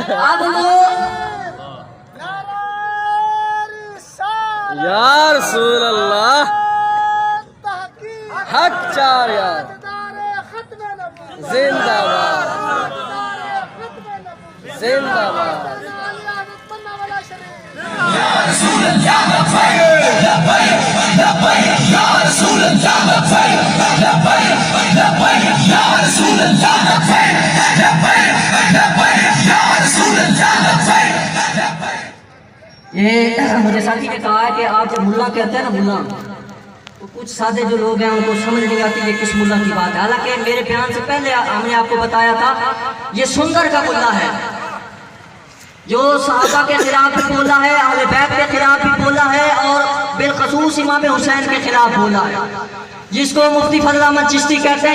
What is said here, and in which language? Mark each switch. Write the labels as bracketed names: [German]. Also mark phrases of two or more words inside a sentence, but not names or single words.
[Urdu] اب وہ [Arabic] یا رسول اللہ، [Urdu] حق چار یار، زندہ باد، زندہ باد۔ [Arabic] يا رسول الله لبيك لبيك لبيك يا رسول الله لبيك لبيك لبيك يا رسول الله لبيك لبيك لبيك يا رسول الله لبيك لبيك۔ [Urdu] یہ مجھے ساتھی نے کہا ہے کہ آپ جب ملا کہتے ہیں نا ملا، تو کچھ سادے جو لوگ ہیں ان کو سمجھ نہیں آتی یہ کس ملا کی بات ہے۔ حالانکہ میرے بیان سے پہلے ہم نے آپ کو بتایا تھا یہ سندر کا ملا ہے، جو صحابہ کے خلاف بھی بولا ہے، اہل بیت کے خلاف بھی بولا ہے، اور بالخصوص امام حسین کے خلاف بولا ہے، جس کو مفتی فضل احمد چشتی کہتے ہیں۔